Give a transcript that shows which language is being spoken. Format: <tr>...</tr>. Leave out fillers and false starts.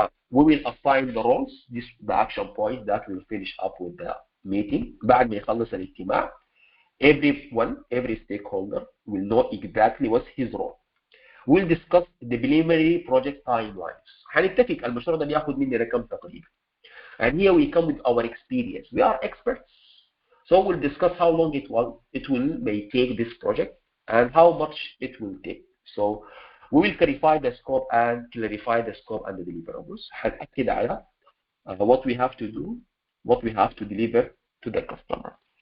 <en>We will assign the roles, this the action point that will finish up with the meeting.</en> <ar>بعد ما يخلص الاجتماع,</ar> <en>every stakeholder will know exactly what's his role. We'll discuss the preliminary project timelines.</en> <ar>هنتفق المشروع ده بياخد مني رقم تقريبا.</ar> <en>And here we come with our experience. We are experts. So we'll discuss how long it may take this project and how much it will take. So we will clarify the scope and the deliverables.</en> <ar>هنأكد على</ar> <en>what we have to do, what we have to deliver to the customer.</en>